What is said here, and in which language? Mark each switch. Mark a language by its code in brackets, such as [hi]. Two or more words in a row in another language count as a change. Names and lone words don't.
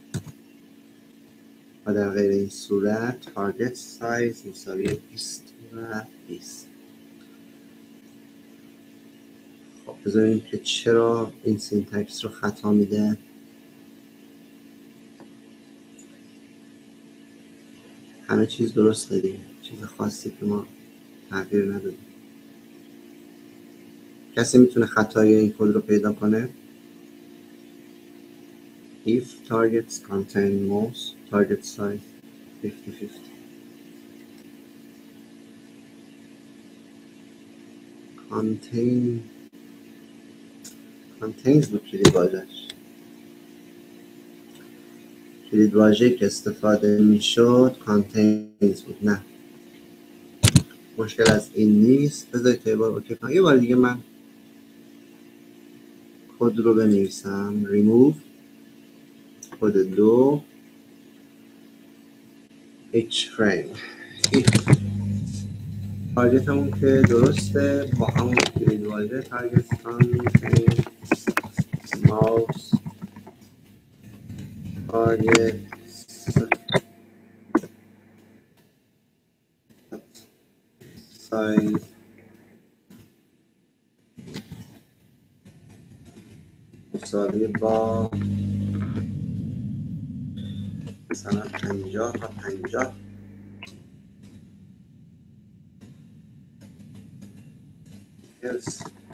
[fa] و در غیر این صورت [en] target size [fa] مساوی 20 و 20. خب بذاریم که چرا این سینتکس رو خطا میده. همه چیز درست دادیم، چیز خاصی که ما تغییر ندادیم. کسی میتونه خطای این کد رو پیدا کنه؟ [en] if targets contain mouse target size 50-50 contains [fa] بود کلید واژه‌ای که استفاده میشد [en] contains بود. [fa] نه مشکل از این نیست. بذارید یه بار اوکی کنم. یه بار دیگه من کد رو بنویسم. remove کد 2 [en] h frame [fa] تارگت همون که درسته با همون کلید واژه [en] target contain mouse target [fa] size مساوی با مثلا 50 تا 50 yes.